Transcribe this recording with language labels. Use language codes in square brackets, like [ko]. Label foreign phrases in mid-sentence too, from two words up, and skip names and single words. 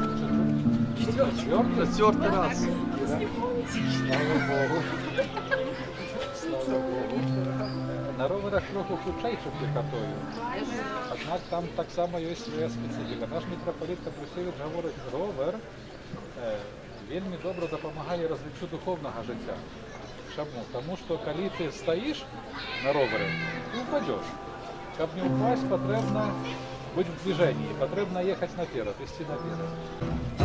[ru] Четвертый раз. Слава Богу. Слава Богу. [be] На роверах трохи хутчэйшых пехатою. Аднак там таксама ёсць свая спецыфіка. Наш мітрапаліт Капрысевіч гаворыць, ровер вельмі добра дапамагае развіццю духоўнага жыцця. Чаму? Таму што калі ты стаіш на ровере, ты упадёш. [ru] Каб не упасть, патрэбна быть в движении, потребно ехать наперед, идти наперед.